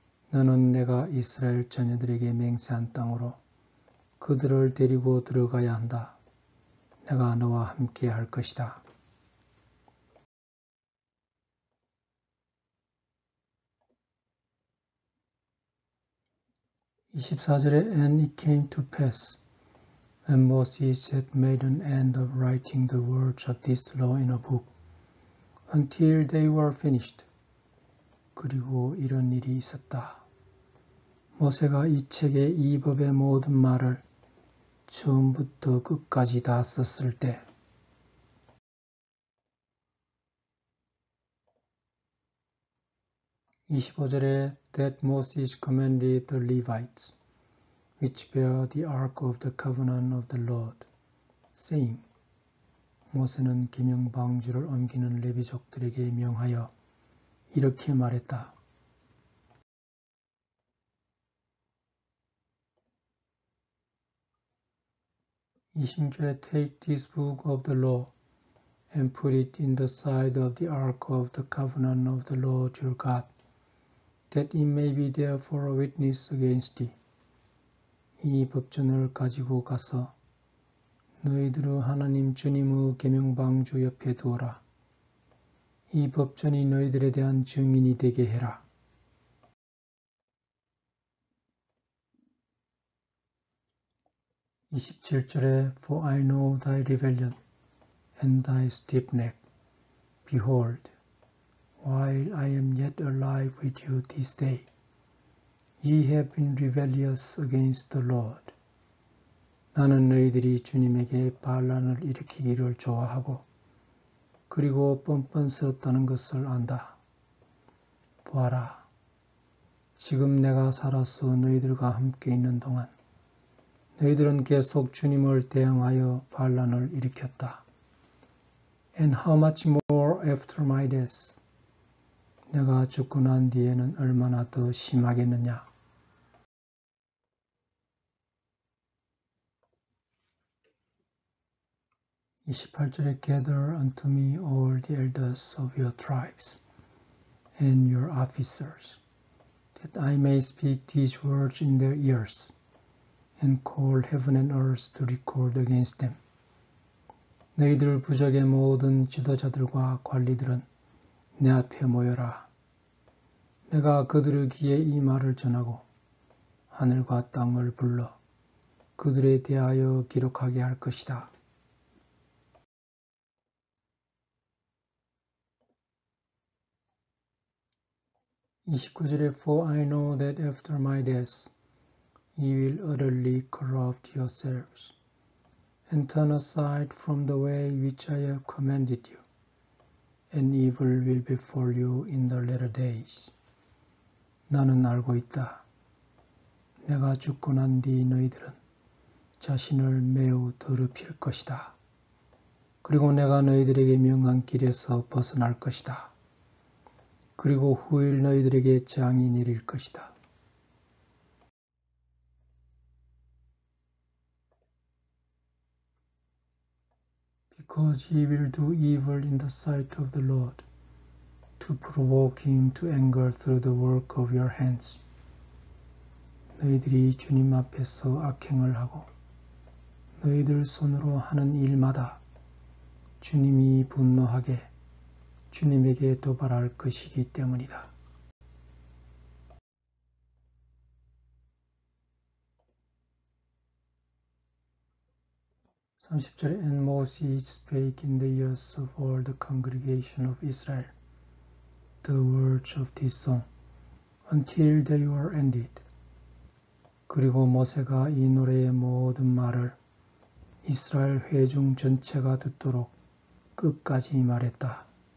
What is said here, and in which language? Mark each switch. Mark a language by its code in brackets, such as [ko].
[ko] 너는 내가 이스라엘 자녀들에게 맹세한 땅으로 그들을 데리고 들어가야 한다. 내가 너와 함께 할 것이다. [en] (24절에) And it came to pass, when Moses had made an end of writing the words of this law in a book, until they were finished. [ko] 그리고 이런 일이 있었다. 모세가 이 책의 이 법의 모든 말을 처음부터 끝까지 다 썼을 때 (25절에) [en] That Moses commanded the Levites, which bear the ark of the covenant of the Lord, saying, [ko] 모세는 계명방주를 옮기는 레위족들에게 명하여 이렇게 말했다. [en] 26절에 Take this book of the law and put it in the side of the ark of the covenant of the Lord your God, that it may be there for a witness against thee. [ko] 이 법전을 가지고 가서 너희들의 하나님 주님의 계명방주 옆에 두어라. 이 법전이 너희들에 대한 증인이 되게 해라. [en] 27절에 For I know thy rebellion and thy stiff neck. Behold, while I am yet alive with you this day, ye have been rebellious against the Lord. [ko] 나는 너희들이 주님에게 반란을 일으키기를 좋아하고 그리고 뻔뻔스럽다는 것을 안다. 보아라, 지금 내가 살아서 너희들과 함께 있는 동안 너희들은 계속 주님을 대항하여 반란을 일으켰다. [en] And how much more after my death? [ko] 내가 죽고 난 뒤에는 얼마나 더 심하겠느냐? [en] (28절에) Gather unto me all the elders of your tribes and your officers, that I may speak these words in their ears, and call heaven and earth to record against them. [ko] 너희들 부족의 모든 지도자들과 관리들은 내 앞에 모여라. 내가 그들의 귀에 이 말을 전하고 하늘과 땅을 불러 그들에 대하여 기록하게 할 것이다. [en] 29절에 For I know that after my death ye will utterly corrupt yourselves and turn aside from the way which I have commanded you, and evil will befall you in the latter days. [ko] 나는 알고 있다. 내가 죽고 난 뒤 너희들은 자신을 매우 더럽힐 것이다. 그리고 내가 너희들에게 명한 길에서 벗어날 것이다. 그리고 후일 너희들에게 재앙이 내릴 것이다. [en] because ye will do evil in the sight of the Lord, to provoke him to anger through the work of your hands. [ko] 너희들이 주님 앞에서 악행을 하고 너희들 손으로 하는 일마다 주님이 분노하게 주님에게 도발할 것이기 때문이다. [en] 30절에 And Moses spake in the ears of all the congregation of Israel the words of this song until they were ended. [ko] 그리고 모세가 이 노래의 모든 말을 이스라엘 회중 전체가 듣도록 끝까지 말했다.